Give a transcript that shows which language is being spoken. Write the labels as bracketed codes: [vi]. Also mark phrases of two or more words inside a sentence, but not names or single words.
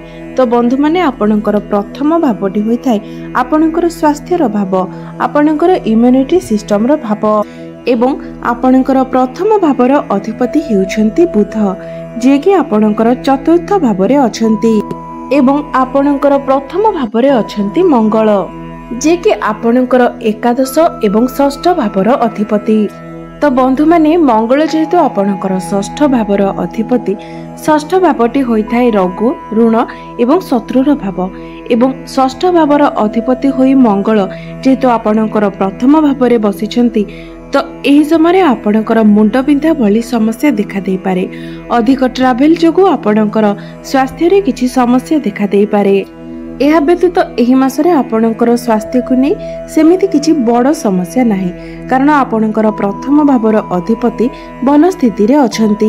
[or] ତ ବନ୍ଧୁ ମାନେ ଆପଣଙ୍କର ପ୍ରଥମ ଭାବଟି ହୋଇ ଥାଏ ଆପଣଙ୍କର ସ୍ୱାସ୍ଥ୍ୟର ଭାବ, ଆପଣଙ୍କର [en] immunity system [or] ର ଭାବ ଏବଂ ଆପଣଙ୍କର ପ୍ରଥମ ଭାବର ଅଧିପତି ହେଉଛନ୍ତି ବୁଧ ଯେ କି ଆପଣଙ୍କର ଚତୁର୍ଥ ଭାବରେ ଅଛନ୍ତି ଏବଂ ଆପଣଙ୍କର ପ୍ରଥମ ଭାବରେ ଅଛନ୍ତି ମଙ୍ଗଳ ଯେ କି ଆପଣଙ୍କର ଏକାଦଶ ଏବଂ ଷଷ୍ଠ ଭାବର ଅଧିପତି। ତ ବନ୍ଧୁ ମାନେ ମଙ୍ଗଳ ଯେହେତୁ ଆପଣଙ୍କର ଷଷ୍ଠ ଭାବର ଅଧିପତି, ଷଷ୍ଠ ଭାବଟି ହୋଇ ଥାଏ ରୋଗ, ଋଣ ଏବଂ ଶତ୍ରୁର ଭାବ ଏବଂ ଷଷ୍ଠ ଭାବର ଅଧିପତି ହୋଇ ମଙ୍ଗଳ ଯେହେତୁ ଆପଣଙ୍କର ପ୍ରଥମ ଭାବରେ ବସିଛନ୍ତି ତ ଏହି ସମୟ ଆପଣଙ୍କର ମୁଣ୍ଡ ବିନ୍ଧା ଭଳି ସମସ୍ୟା ଦେଖା ଦେଇ ପାରେ। ଅଧିକ ଟ୍ରାଭେଲ ଯୋଗୁଁ ଆପଣଙ୍କର ସ୍ୱାସ୍ଥ୍ୟ ରେ କିଛି ସମସ୍ୟା ଦେଖା ଦେଇ ପାରେ। ଏହା ବ୍ୟତୀତ ଏହି ମାସରେ ଆପଣଙ୍କର ସ୍ୱାସ୍ଥ୍ୟ କୁ ନେଇ ସେମିତି କିଛି ବଡ଼ ସମସ୍ୟା ନାହିଁ କାରଣ ଆପଣଙ୍କର ପ୍ରଥମ ଭାବର ଅଧିପତି ଭଲ ସ୍ଥିତି ରେ ଅଛନ୍ତି।